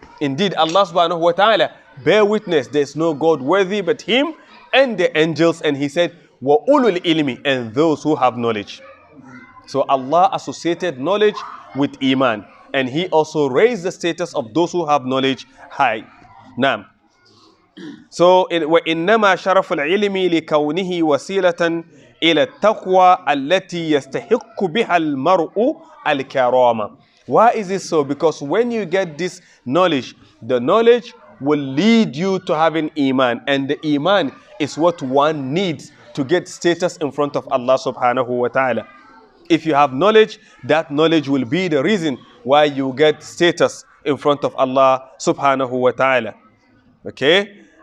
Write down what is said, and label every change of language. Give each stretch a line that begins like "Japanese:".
English: Indeed, Allah subhanahu wa ta'ala bear witness there is no God worthy but Him, and the angels, and He said wa ulul ilmi, and those who have knowledge. So Allah associated knowledge with iman, and He also raised the status of those who have knowledge high.
Arabic: Naam. So وإنما شرف العلم لكونه وسيلة إلى التقوى التي يستحق بها المرء الكرامة.
English: Why is it so? Because when you get this knowledge, the knowledge will lead you to having iman, and the iman is what one needs to get status in front of Allah subhanahu wa ta'ala. If you have knowledge, that knowledge will be the reason why you get status in front of Allah subhanahu wa ta'ala. Okay?